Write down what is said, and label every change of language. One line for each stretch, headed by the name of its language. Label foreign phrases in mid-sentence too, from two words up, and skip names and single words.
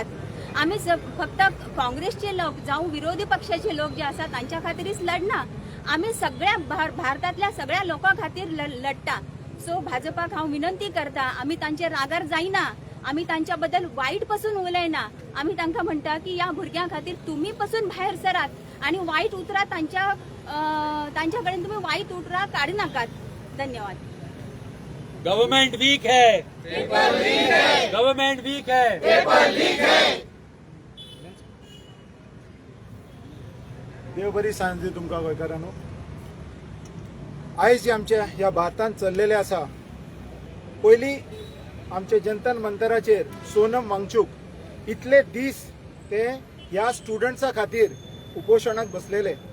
Konkani: आम्ही फक्त काँग्रेसचे लोक जावं विरोधी पक्षाचे लोक जे आसा तांच्या खातीरच लढना, आम्ही सगळ्या भारतातल्या सगळ्या लोकां खातीर लढटा. सो भाजपाक हांव विनंती करता, आम्ही तांचे रागार जायना, आम्ही तांच्या बद्दल वाईट पासून उलयना. आम्ही तांकां म्हणटा की या भुरग्यां खातीर तुम्ही पासून भायर सरात आणि वाईट उतरां तांच्या कडेन तुम्ही वाईट उतरां काडनाकात. धन्यवाद.
English: government weak
Hindi: है,
English: government weak
Hindi: है.
Konkani: देव बरी सांज दी तुमकां गोंयकारांनो. आयज जे आमच्या ह्या भारतांत चल्लेले आसा, पयलीं आमचे जंतर मंतराचेर सोनम वांगचूक इतले दीस ते ह्या स्टुडंट्सां खातीर उपोशणाक बसलेले.